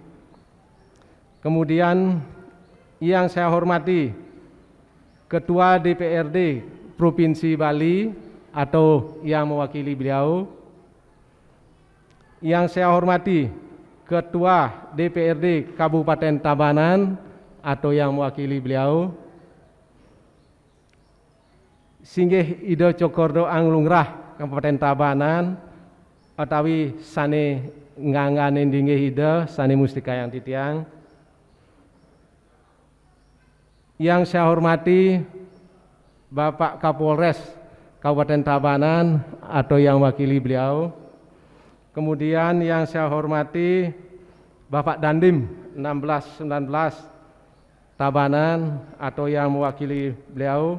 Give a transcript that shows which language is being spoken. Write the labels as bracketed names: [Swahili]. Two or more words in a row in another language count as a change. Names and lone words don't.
[Indonesian] Kemudian yang saya hormati Ketua DPRD Provinsi Bali atau yang mewakili beliau. Yang saya hormati Ketua DPRD Kabupaten Tabanan atau yang mewakili beliau. [Balinese] Singgih Ida Cokordo Anglungrah Kabupaten Tabanan atawi sane ngangane dinggih Ida sane mustika yang titiang. [Indonesian] Yang saya hormati Bapak Kapolres Kabupaten Tabanan atau yang mewakili beliau. Kemudian yang saya hormati Bapak Dandim 1619 Tabanan atau yang mewakili beliau.